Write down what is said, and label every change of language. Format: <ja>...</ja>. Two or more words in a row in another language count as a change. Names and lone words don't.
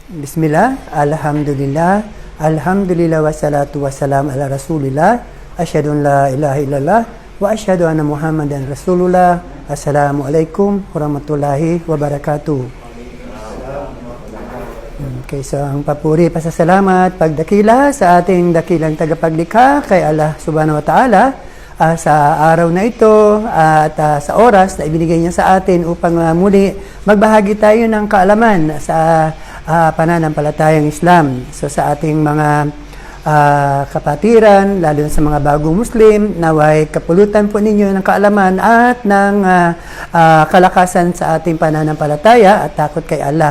<ar>بسم الله، الحمد لله، الحمد لله والصلاة والسلام على رسول الله، أشهد أن لا إله إلا الله وأشهد أن محمدا رسول الله. السلام عليكم ورحمة الله وبركاته.</ar> <tl>Okay, so ang papuri, pasasalamat, pagdakila sa ating dakilang tagapaglikha kay Allah</tl> <ar>سبحانه وتعالى</ar> <tl>sa araw na ito at sa oras na ibinigay niya sa atin upang muli magbahagi tayo ng kaalaman sa pananampalatayang Islam. So sa ating mga kapatiran, lalo na sa mga bagong Muslim, naway kapulutan po ninyo ng kaalaman at ng kalakasan sa ating pananampalataya at takot kay Allah.</tl>